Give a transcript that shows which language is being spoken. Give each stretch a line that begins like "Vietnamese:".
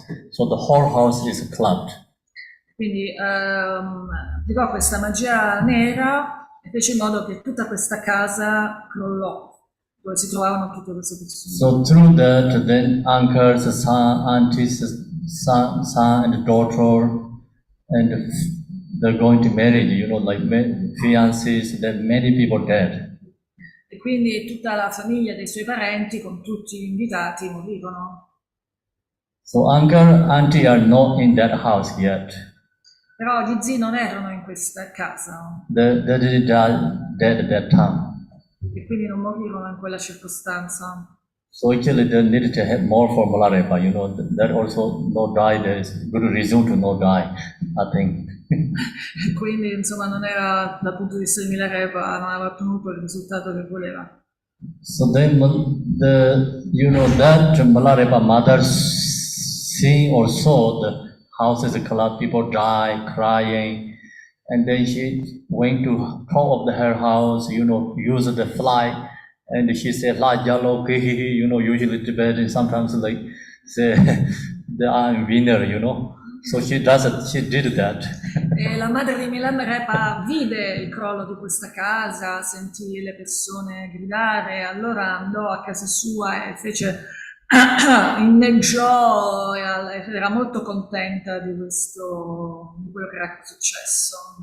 English: So the whole house is clubbed.
Italian: Quindi applicò questa magia nera e fece in modo che tutta questa casa crollò, dove si trovavano tutte queste persone.
English: So through that, then uncles, son, aunties, son and daughter, and they're going to marry, like fiancés, then many people dead.
Italian: E quindi tutta la famiglia dei suoi parenti, con tutti gli invitati, morirono.
English: So uncle, auntie are not in that house yet.
Italian: Però gli zii non erano in questa casa.
English: They did die dead at that time.
Italian: E quindi non morirono in quella circostanza.
English: So actually they needed to have more for Malarepa, that also no die, there is good reason to no die, I think.
Italian: Quindi insomma non era dal punto di vista di Milarepa, non aveva ottenuto il risultato che voleva.
English: So then that Malarepa mother seeing or saw the houses collapse, people die, crying, and then she went to top of her house, use the fly, and she said,
Tibetan: La Jalo Kihi,
English: usually Tibetan sometimes like say they are winner, So she did that.
Italian: E la madre di Milarepa vide il crollo di questa casa, sentì le persone gridare, allora andò a casa sua e fece inneggiò e era molto contenta di quello che era successo.